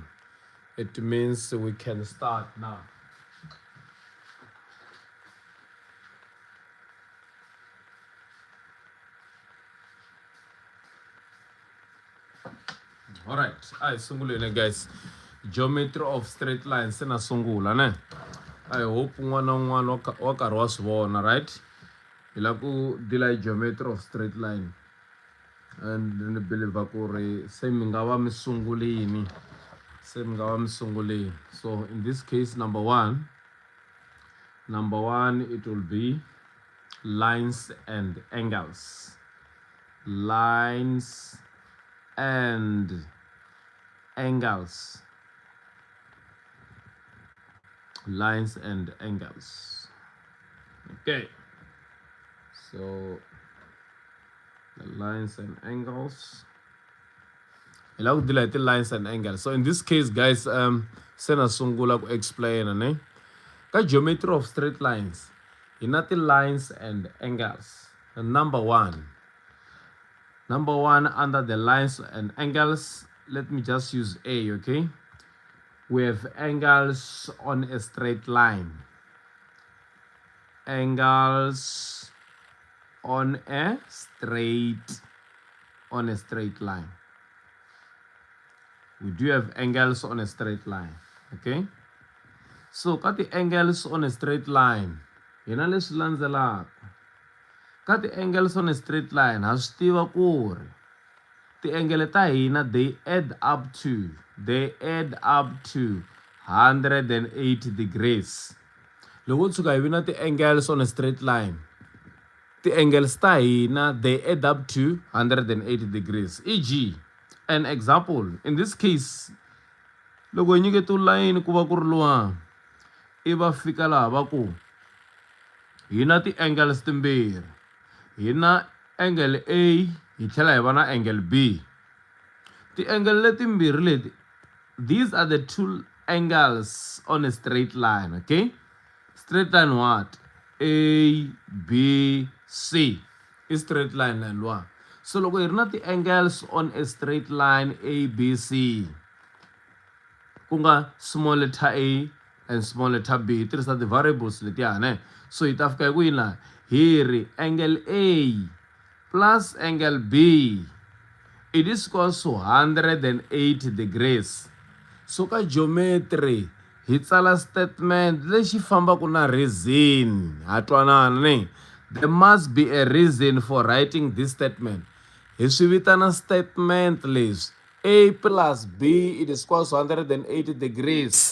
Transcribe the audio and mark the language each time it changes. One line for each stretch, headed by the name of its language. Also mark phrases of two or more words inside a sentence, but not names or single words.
English: It means we can start now. All right,
Tsonga: I sungulile
English: guys. Geometry of straight lines
Tsonga: se na sungula ne.
English: I hope
Tsonga: un'wana na un'wana wa karhi wa swi vona, right? Hi lava ku dila
English: geometry of straight line.
Tsonga: And ni believe ku ri se mi nga va mi sungulini. Se mi nga va mi sungulini.
English: So in this case, number one, it will be lines and angles. Lines and angles. Lines and angles. Okay. So the lines and angles. I love the lines and angles. So in this case, guys,
Tsonga: sena sungula ku explain ne. Ka
English: geometry of straight lines. Inati lines and angles. And number one, under the lines and angles, let me just use A, okay? We have angles on a straight line. Angles on a straight line. We do have angles on a straight line, okay? So, cut the angles on a straight line. Let's cut the angles on a straight line.
Tsonga: Has tiva ku
English: the angle
Tsonga: ta hina
English: they add up to 180 degrees.
Tsonga: Loko tshuka hi vina ti
English: angles on a straight line,
Tsonga: angles ta hina,
English: they add up to 180 degrees. E.g., an example, in this case,
Tsonga: loko hi nyikete line ku va ku ri luwa I va fika laha va ku hi na ti-angles timbirhi, hi na angle A hi tlhela hi va na angle B. Ti-angle letimbirhi leti,
English: these are the two angles on a straight line, okay? Straight line what? A, B, C. Is straight line line one.
Tsonga: So loko hi ri na ti-angles
English: on a straight line A, B, C,
Tsonga: ku nga
English: small letter A and small letter B,
Tsonga: hi tirhisa ti-variables letiyani. So hi ta fika hi ku yini laha? Hi ri
English: angle A plus angle B, it is equals to 180 degrees.
Tsonga: So ka geometry hi tsala statement lexi fambaka na reason. Ha twanana ne?
English: There must be a reason for writing this statement.
Tsonga: Hi swi vitana statement leswi.
English: A plus B, it is equals to 180 degrees.